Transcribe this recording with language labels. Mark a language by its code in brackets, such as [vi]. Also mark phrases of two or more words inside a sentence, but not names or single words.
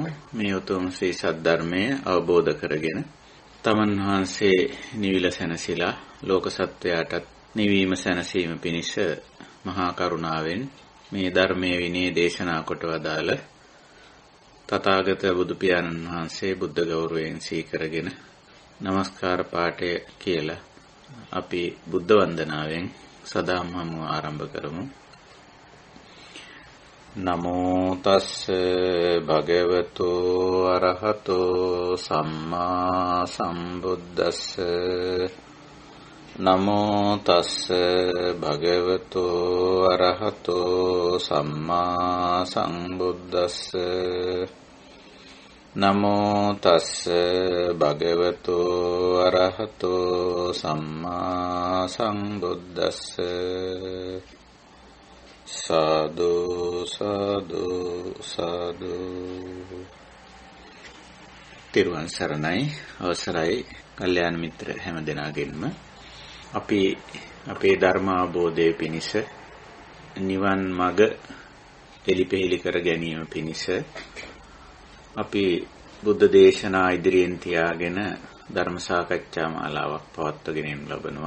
[si] මේ උතුම් ශ්‍රී සද්ධර්මය අවබෝධ කරගෙන තමන් වහන්සේ නිවිල සැනසීලා ලෝක සත්වයාටත් නිවීම සැනසීම පිණිස මහා කරුණාවෙන් මේ ධර්මයේ විනය දේශනා කොට වදාළ තථාගත බුදු පියාණන් වහන්සේ බුද්ධ ගෞරවයෙන් සීකරගෙන নমස්කාර පාඨය කියලා අපි බුද්ධ වන්දනාවෙන් සදාම් හමුව ආරම්භ කරමු. [pi] නමෝ තස්ස භගවතු අරහතෝ සම්මා සම්බුද්දස්ස. නමෝ තස්ස භගවතු අරහතෝ සම්මා සම්බුද්දස්ස. නමෝ තස්ස භගවතු අරහතෝ සම්මා සම්බුද්දස්ස. [si] සාදු සාදු සාදු. තෙරුවන් සරණයි. අවසරයි කල්යාණ මිත්‍ර හැම දෙනාගෙන්ම අපි අපේ ධර්ම අවබෝධය පිණිස නිවන් මඟ එලිපෙහෙලි කර ගැනීම පිණිස අපි බුද්ධ දේශනා ඉදිරියෙන් තියාගෙන ධර්ම සාකච්ඡා මාලාවක් පවත්වාගෙන ලබනවා.